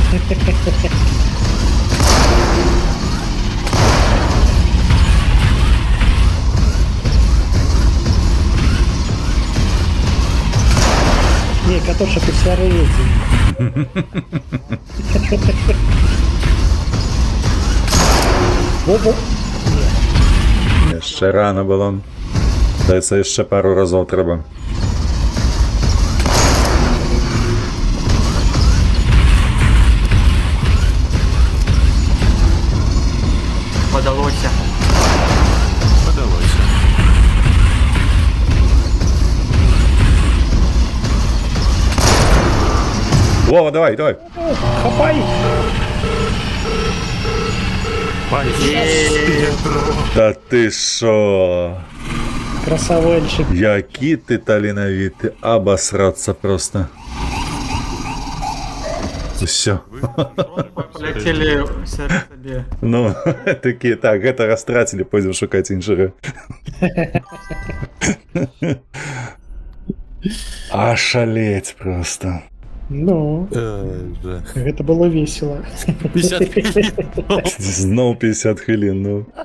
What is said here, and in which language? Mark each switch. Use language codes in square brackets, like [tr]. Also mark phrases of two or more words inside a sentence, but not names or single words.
[be] Не, катошек у сярэдзі. [ru] Во-во. [be] Яшчэ рано было. Даецца яшчэ пару разоў трэба. [uk] Подалося. Подалося. [ru] Вова, давай. [be] Хапай! [uk] Та ти шо? [ru] Красавельчик. [be] Які ти таленавіты, [ru] обосраться просто. Все. Полетели себе. Ну, такие, так, [be] гэта растрацілі, пойдзем шукаць іншага. Ашалець просто. Ну, гэта было весело. 50 Зноў 50 хвілін, ну.